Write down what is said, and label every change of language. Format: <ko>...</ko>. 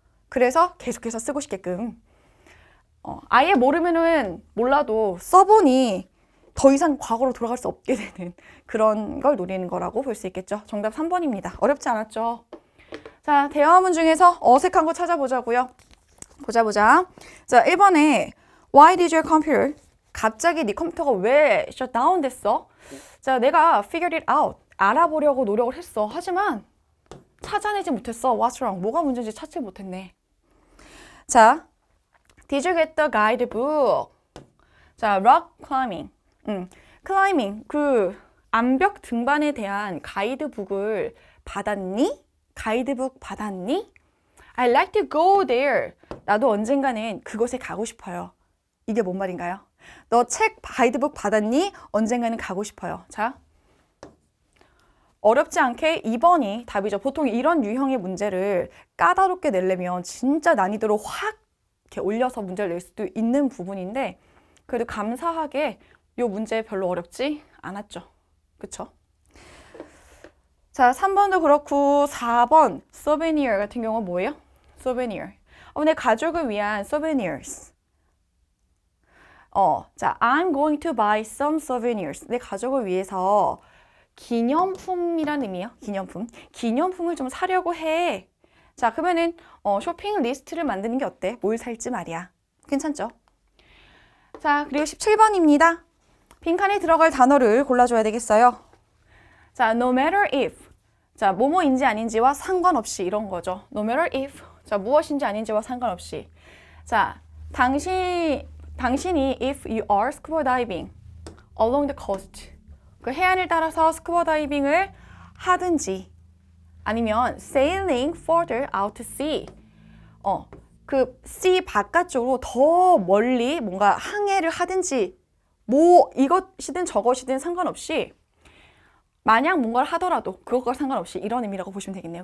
<ko>그래서 계속해서 쓰고 싶게끔. 아예 모르면은 몰라도 써보니 더 이상 과거로 돌아갈 수 없게 되는 그런 걸 노리는 거라고 볼 수 있겠죠. 정답 3번입니다. 어렵지 않았죠? 자, 대화문 중에서 어색한 거 찾아보자고요. 보자.</ko> <en>자, 1번에 Why did your computer?</en> <ko>갑자기 네 컴퓨터가 왜 shutdown 됐어?</ko> <en>자,</en> <ko>내가</ko> <en>figured it out.</en> <ko>알아보려고 노력을 했어. 하지만 찾아내지 못했어.</ko> <en>What's wrong?</en> <ko>뭐가 문제인지 찾지 못했네.</ko> <en>자, Did you get the guidebook? 자, rock climbing.</en> <ko>클라이밍, 그 암벽 등반에 대한 가이드북을 받았니? 가이드북 받았니?</ko> <en>I'd like to go there.</en> <ko>나도 언젠가는 그곳에 가고 싶어요. 이게 뭔 말인가요? 너 책 가이드북 받았니? 언젠가는 가고 싶어요. 자, 어렵지 않게 2번이 답이죠. 보통 이런 유형의 문제를 까다롭게 내려면 진짜 난이도를 확 이렇게 올려서 문제를 낼 수도 있는 부분인데 그래도 감사하게 이 문제 별로 어렵지 않았죠. 그쵸? 자, 3번도 그렇고 4번 souvenir 같은 경우는 뭐예요? souvenir. 내 가족을 위한 souvenirs.</ko> <en>자, I'm going to buy some souvenirs.</en> <ko>내 가족을 위해서 기념품이란 의미예요. 기념품. 기념품을 좀 사려고 해. 자, 그러면은 쇼핑 리스트를 만드는 게 어때? 뭘 살지 말이야. 괜찮죠? 자, 그리고 17번입니다. 빈칸에 들어갈 단어를 골라줘야 되겠어요.</ko> <en>자, no matter if.</en> <ko>자, 뭐뭐인지 아닌지와 상관없이 이런 거죠.</ko> <en>no matter if.</en> <ko>자, 무엇인지 아닌지와 상관없이.</ko> <en>자,</en> <ko>당신이</ko> <en>if you are scuba diving along the coast.</en> <ko>그 해안을 따라서 스쿠버 다이빙을 하든지 아니면</ko> <en>sailing further out to sea.</en> <ko>그 sea 바깥쪽으로 더 멀리 뭔가 항해를 하든지 뭐 이것이든 저것이든 상관없이 만약 뭔가를 하더라도 그것과 상관없이 이런 의미라고 보시면 되겠네요.</ko>